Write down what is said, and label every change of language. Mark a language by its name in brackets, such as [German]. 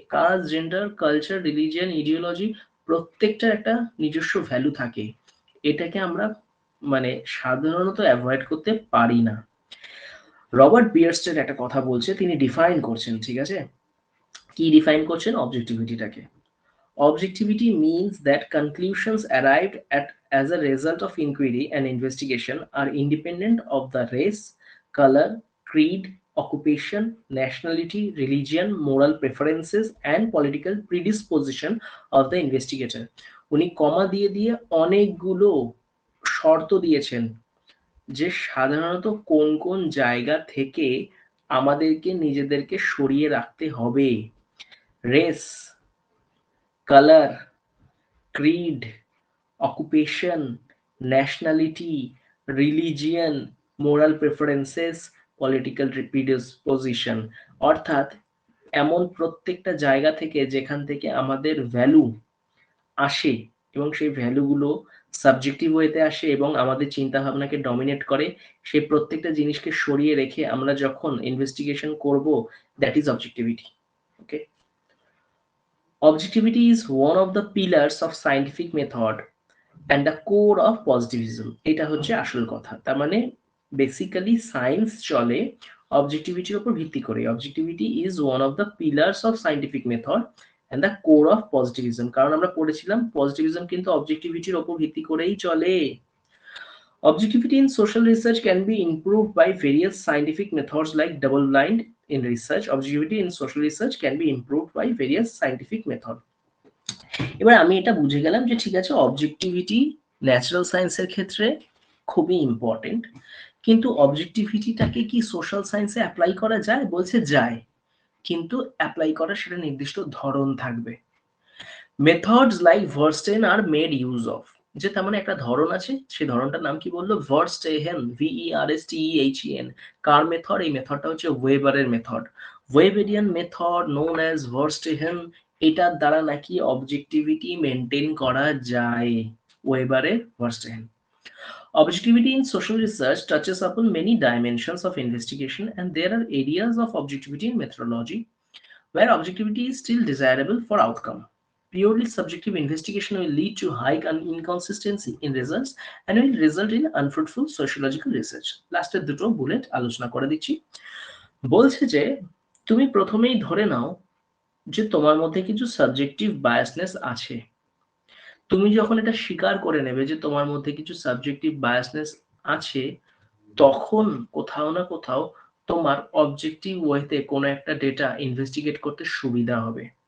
[Bangla] Caste, gender, culture, religion, ideology, প্রত্যেকটার একটা নিজস্ব ভ্যালু থাকে। এটাকে আমরা মানে সাধারণত অ্যাভয়েড করতে পারি না। রবার্ট বিয়ারস্টেড একটা কথা বলছে, তিনি ডিফাইন করছেন, ঠিক আছে, কি ডিফাইন করছেন অবজেক্টিভিটিটাকে? [English] Objectivity means that conclusions arrived at as a result of inquiry and investigation are independent of the race, color, creed, occupation, nationality, religion, moral preferences, and political predisposition of the investigator. [Bangla] উনি কমা দিয়ে দিয়ে অনেকগুলো শর্ত দিয়েছেন যে সাধারণত কোন কোন জায়গা থেকে আমাদেরকে নিজেদেরকে সরিয়ে রাখতে হবে। [English] Race, colour, creed, occupation, nationality, religion, moral preferences, political predisposition। [Bangla] অর্থাৎ এমন প্রত্যেকটা জায়গা থেকে যেখান থেকে আমাদের ভ্যালু আসে, এবং সেই ভ্যালুগুলো সাবজেক্টিভ ওয়েতে আসে এবং আমাদের চিন্তা ভাবনাকে ডমিনেট করে, সেই প্রত্যেকটা জিনিসকে সরিয়ে রেখে আমরা যখন ইনভেস্টিগেশন করব, [English] That is objectivity. Okay, objectivity is one of the pillars of scientific method and the core of positivism। [Bangla] এটা হচ্ছে আসল কথা। তার মানে বেসিক্যালি সায়েন্স চলে অবজেক্টিভিটির উপর ভিত্তি করে। [English] Objectivity is one of the pillars of scientific method and the core of positivism. [Bangla] কারণ আমরা পড়েছিলাম পজিটিভিজম কিন্তু অবজেক্টিভিটির উপর ভিত্তি করেই চলে। [English] Objectivity in social research can be improved by various scientific methods like double blind in research. Objectivity in social research can be improved by various scientific method। [Bangla] এবার আমি এটা বুঝে গেলাম যে ঠিক আছে, অবজেক্টিভিটি ন্যাচারাল সায়েন্সের ক্ষেত্রে খুবই ইম্পর্টেন্ট, কিন্তু অবজেক্টিভিটিটাকে কি সোশ্যাল সায়েন্সে অ্যাপ্লাই করা যায়? বলছে যায়, কিন্তু অ্যাপ্লাই করার সেটা নির্দিষ্ট ধরন থাকবে। [English] methods like Verstehen are made use of, [Bangla] যে তার মানে একটা ধরন আছে, সেই ধরনটার নাম কি বললো? ভার্স্টেহেন, VERSTEHEN। কার মেথড? এই মেথডটা হচ্ছে ওয়েবারের মেথড। ওয়েবেরিয়ান মেথড নোন অ্যাজ ভার্স্টেহেন, এটার দ্বারা নাকি অবজেক্টিভিটি মেনটেন করা যায়। ওয়েবারের ভার্স্টেহেন। [English] Objectivity in social research touches upon many dimensions of investigation, and there are areas of objectivity in methodology where objectivity is still desirable for outcome. Purely subjective investigation will lead to high inconsistency in results and will result in unfruitful sociological research. [Bangla] লাস্টের দুটো bullet আলোচনা করে দিচ্ছি। বলছে যে তুমি প্রথমেই ধরে নাও যে তোমার মধ্যে কিছু সাবজেক্টিভ বায়াসনেস আছে। তুমি যখন এটা স্বীকার করে নেবে যে তোমার মধ্যে কিছু সাবজেক্টিভ বায়াসনেস আছে, তখন কোথাও না কোথাও তোমার অবজেক্টিভ ওয়েতে কোনো একটা ডেটা ইনভেস্টিগেট করতে সুবিধা হবে।